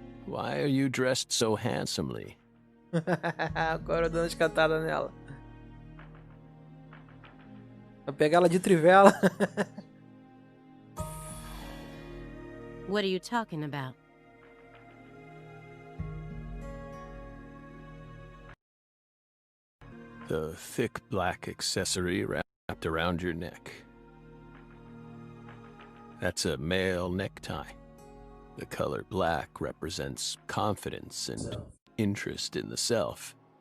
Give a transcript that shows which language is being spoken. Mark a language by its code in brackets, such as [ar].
[en] Why are you dressed so handsomely? [pt] Agora eu dando as cantadas nela. Vou pegar ela de trivela. [en] What are you talking about? The thick black accessory wrapped around your neck. That's a male necktie. The color black represents confidence and interest in the self.